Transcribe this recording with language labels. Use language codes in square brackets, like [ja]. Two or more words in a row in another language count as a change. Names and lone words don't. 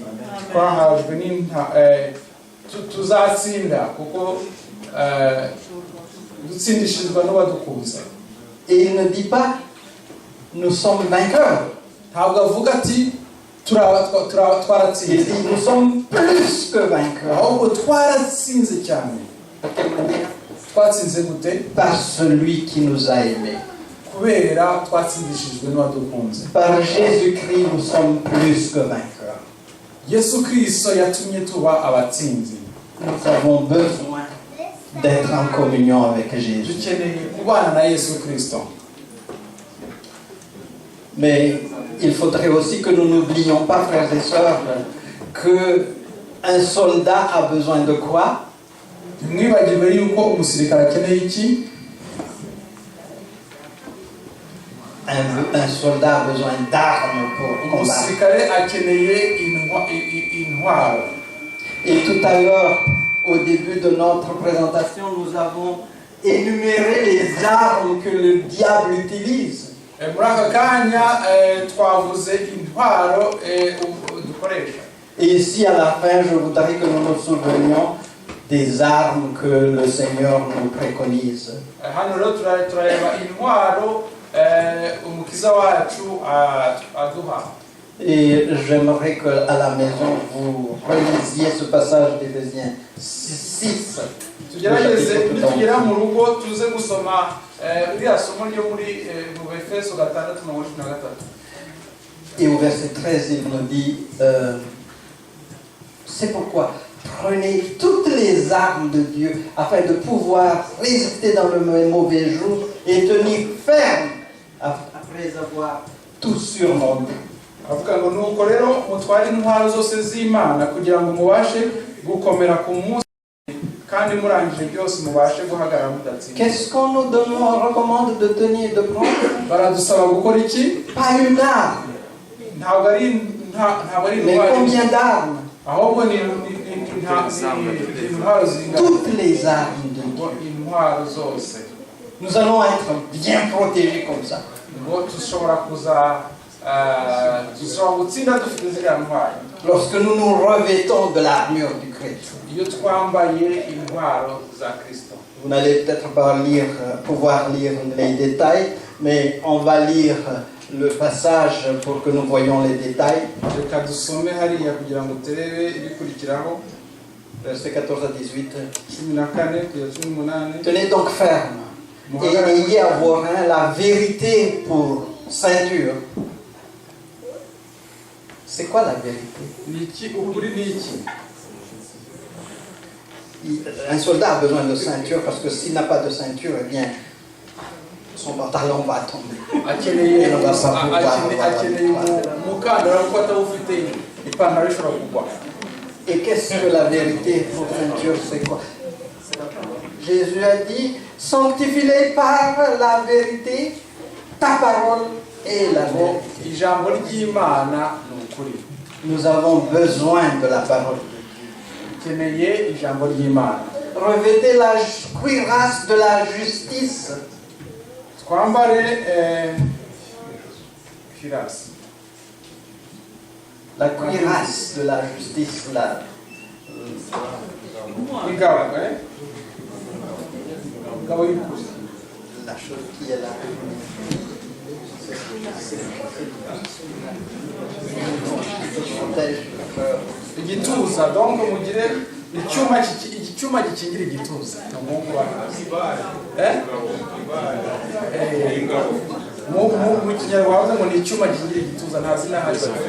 [rw] twahajwe tuzatsinda kuko dutsindishirizwa n'uwadukunze. [fr] Et il ne dit pas, nous sommes vainqueurs. [rw] ntabwo avuga ati [fr] Il [rw] twaratsinze, [fr] dit, nous sommes plus que vainqueurs. [rw] ahubwo twaratsinze cyane. twatsinze gute? [fr] Par celui qui nous a aimés. [rw] kubera twatsindishijwe n'uwadukunze. [fr] Par Jésus-Christ, nous sommes plus que vainqueurs. [rw] Yesu Kristo yatumye tuba abatsinzi. [fr] Nous avons besoin d'être en communion avec Jésus. [rw] dukeneye kubana na Yesu Kristo. [fr] Mais il faudrait aussi que nous n'oublions pas, frères et sœurs, qu'un soldat a besoin de quoi? [rw] ntimwibagirwe yuko umusirikare akeneye iki? [fr] Un soldat a besoin d'armes pour combattre. [rw] umusirikare akeneye intwaro. [fr] Et tout à l'heure, au début de notre présentation, nous avons énuméré les armes que le diable utilise. [rw] muri aka kanya twavuze intwaro dukoresha. [fr] Et ici, à la fin, je voudrais que nous nous souvenions des armes que le Seigneur nous préconise. [rw] hano rero turareba intwaro umukiza wacu aduha. [fr] Et j'aimerais qu'à la maison, vous relisiez ce passage d'Éphésiens 6. [rw] tugerageze nitugera mu rugo tuze gusoma iriya somo ryo muri mu Efeso 6:13. [fr] Et au verset 13, il nous dit, c'est pourquoi prenez toutes les armes de Dieu afin de pouvoir résister dans le mauvais jour et tenir ferme après avoir tout surmonté. [rw] avuga ngo nuko rero mutware intwaro zose z'Imana kugira ngo mubashe gukomera ku munsi kandi murangije byose mubashe guhagarara mudatsinda. [fr] Qu'est-ce qu'on nous recommande de tenir, de prendre? [rw] Baradusaba gukora iki? [fr] Pas une arme, [rw] Ntabwo ari [fr] mais [rw] intwaro, [fr] combien d'armes? [rw] ahubwo ni intwaro zingana. [fr] Toutes les armes de Dieu. [rw] Intwaro zose. [fr] Nous allons être bien protégés comme ça. [rw] Ngo dushobora gutsinda dufite ziriya ntwaro. [fr] Lorsque nous nous revêtons de l'armure du Christ. [rw] Iyo twambaye intwaro za Kristo. [fr] Vous n'allez peut-être pas pouvoir lire les détails, mais on va lire le passage pour que nous voyions les détails. [rw] Reka dusome hariya kugira ngo turebe ibikurikiraho. [fr] Versets 14 à 18. [rw] 14 kugeza 18. [fr] Tenez donc ferme et ayez à vos reins la vérité pour ceinture. C'est quoi la vérité? [rw] Niki ukuri niki? [fr] Un soldat a besoin de ceinture parce que s'il n'a pas de ceinture, eh bien, son pantalon va tomber. [rw] Akeneye [fr] Et on va pas pouvoir [rw] akeneye umukandara kuko atawufite ipantaro ishobora kugwa. [fr] Et qu'est-ce que la vérité pour ceinture? C'est quoi? Jésus a dit, sanctifie-les par la vérité, ta parole est la vérité. [rw] Ijambo ry'Imana ni ukuri. [fr] Nous avons besoin de la parole. [rw] Ukeneye ijambo ry'Imana. [fr] Revêtez la cuirasse de la justice. [rw] Twambare cuirasse. [fr] La cuirasse de la justice, [rw] Ingabo, ingabo y'ukuri. [fr] la chose qui est là. Protège le cœur. [rw] Igituza, donc mugire icyuma gikingira igituza. Mu kinyarwanda ngo ni icyuma gikingira igituza nta zina hari.